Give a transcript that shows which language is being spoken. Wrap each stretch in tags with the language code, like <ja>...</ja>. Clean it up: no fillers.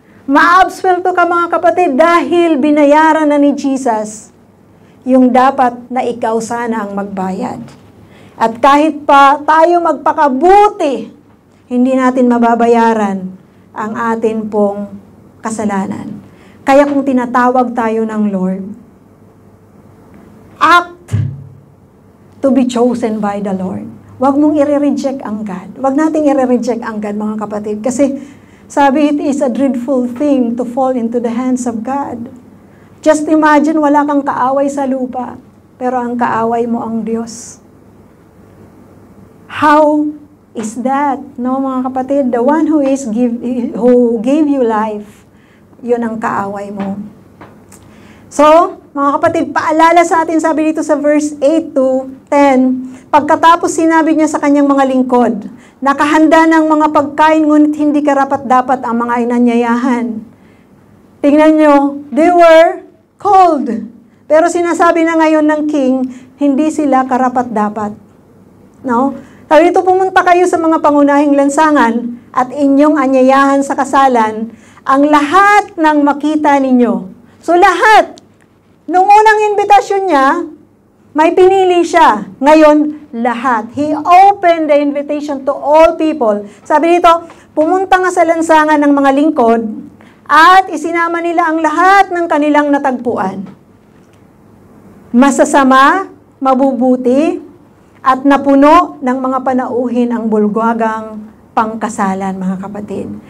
<tl>Ma-absuelto ka, mga kapatid, dahil binayaran na ni Jesus yung dapat na ikaw sana ang magbayad. At kahit pa tayo magpakabuti, hindi natin mababayaran ang atin pong kasalanan. Kaya kung tinatawag tayo ng Lord,</tl> <en>act to be chosen by the Lord.</en> <tl>Huwag mong i-reject ang God. Huwag nating i-reject ang God, mga kapatid. Kasi sabi,</tl> <en>it is a dreadful thing to fall into the hands of God. Just imagine,</en> <tl>wala kang kaaway sa lupa, pero ang kaaway mo ang Diyos.</tl> <en>How is that? No,</en> <tl>mga kapatid,</tl> <en>the one who gave you life,</en> <tl>yun ang kaaway mo. So, mga kapatid, paalala sa atin, sabi dito sa verse 8 to 10, pagkatapos sinabi niya sa kanyang mga lingkod, nakahanda ng mga pagkain, ngunit hindi karapat-dapat ang mga inanyayahan. Tingnan nyo,</tl> <en>they were cold.</en> <tl>Pero sinasabi na ngayon ng king, hindi sila karapat-dapat. No? Sabi dito, pumunta kayo sa mga pangunahing lansangan at inyong anyayahan sa kasalan, ang lahat ng makita ninyo. So lahat, nung unang invitasyon niya, may pinili siya. Ngayon, lahat.</tl> <en>He opened the invitation to all people.</en> <tl>Sabi dito, pumunta nga sa lansangan ng mga lingkod at isinama nila ang lahat ng kanilang natagpuan. Masasama, mabubuti, at napuno ng mga panauhin ang bulgwagang pangkasalan, mga kapatid.</tl>